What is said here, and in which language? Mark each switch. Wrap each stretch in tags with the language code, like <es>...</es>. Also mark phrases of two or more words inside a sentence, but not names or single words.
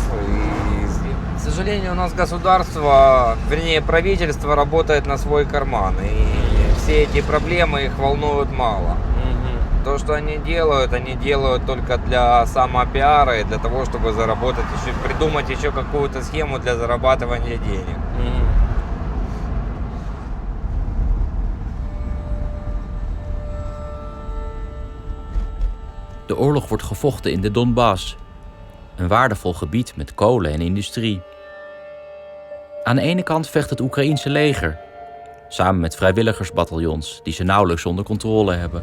<ru>И, к сожалению, у нас государство, вернее, правительство работает на свой карман. И все эти проблемы их волнуют мало. То, что они делают только для самопиара и для того, чтобы заработать еще, придумать еще какую-то схему для зарабатывания денег.</ru> <nl>De oorlog wordt gevochten in de Donbass, een waardevol gebied met kolen en industrie. Aan de ene kant vecht het Oekraïense leger, samen met vrijwilligersbataljons die ze nauwelijks onder controle hebben.</nl>